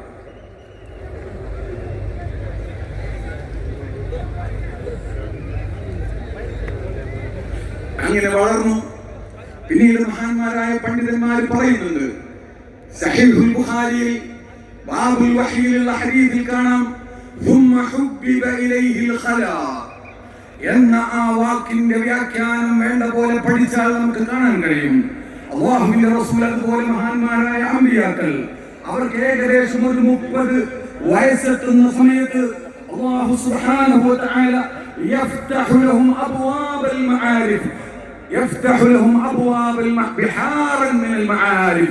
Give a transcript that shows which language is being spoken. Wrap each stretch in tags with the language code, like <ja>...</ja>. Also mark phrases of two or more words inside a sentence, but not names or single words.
<ml>അങ്ങനെ വളർന്നു. പിന്നീട് മഹാന്മാരായ പണ്ഡിതന്മാർ പറയുന്നുണ്ട്, സഹീഹുൽ ബുഖാരിയിൽ ബാബുൽ വഹീലുള്ള ഹദീസിൽ കാണാം,</ml> <ar>ثم حبب إليه الخلاء</ar> <ml>എന്ന ആ വാക്കിന്റെ വ്യാഖ്യാനം വേണ്ട പോലെ പഠിച്ചാൽ നമുക്ക് കാണാൻ കഴിയും. അല്ലാഹുവിന്റെ റസൂൽ അതുപോലെ മഹാന്മാരായ അമ്പിയാക്കൾ അവർക്ക് ഏകദേശം ഒരു 30 വയസ്സെത്തുന്ന സമയത്ത് അല്ലാഹു</ml> <ar>سبحانه و تعالى يفتح لهم أبواب المعارف يفتح لهم أبواب بحارا من المعارف.</ar>